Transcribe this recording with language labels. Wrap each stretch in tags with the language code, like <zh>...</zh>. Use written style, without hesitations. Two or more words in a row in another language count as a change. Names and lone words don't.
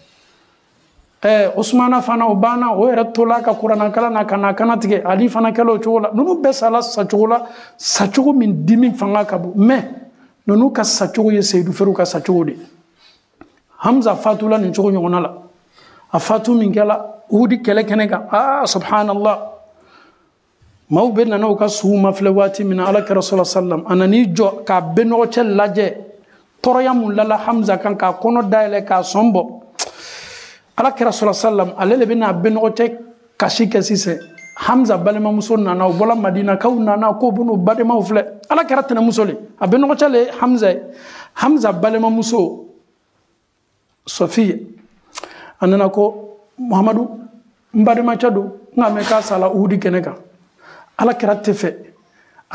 <bm>Usmana fana o banna o yɛrɛ tola ka kuranakalan na ka na kana tigɛ Ali fana kɛla o cogo la ninnu bɛɛ sala sacogo la sacogo min dimi fanga ka bon mais ninnu ka sacogo ye Seydou Ferou ka sacogo de Hamza fatula nin cogo ɲɔgɔnna la a fatu min kɛla Uhudi kɛlɛ kɛnɛ kan subhanallah maaw bɛ nana u ka suw mafilɛ waati min na Alakira</bm> <ar>صلى الله عليه وسلم</ar> <bm>a nan'i jɔ k'a bɛnɔgɔ cɛ lajɛ tɔɔrɔya mun lala Hamza kan k'a kɔnɔ dayɛlɛ k'a sɔn bɔ Alakira</bm> <ar>صلى الله عليه وسلم</ar> <bm>ale le bɛna bɛnɔgɔ cɛ kasi kɛ sisan Hamza balimamuso nana u bɔla Madina kaw nana ko b'u n'u badenmaw filɛ Alakira tɛnɛmuso le a bɛnɔgɔ cɛ le Hamza ye Hamza balimamuso Sofiya a nana ko Muhamadu n bademacɛ don n ka mɛn k'a sala Uhudi kɛnɛ kan Alakira tɛ fɛ a</bm>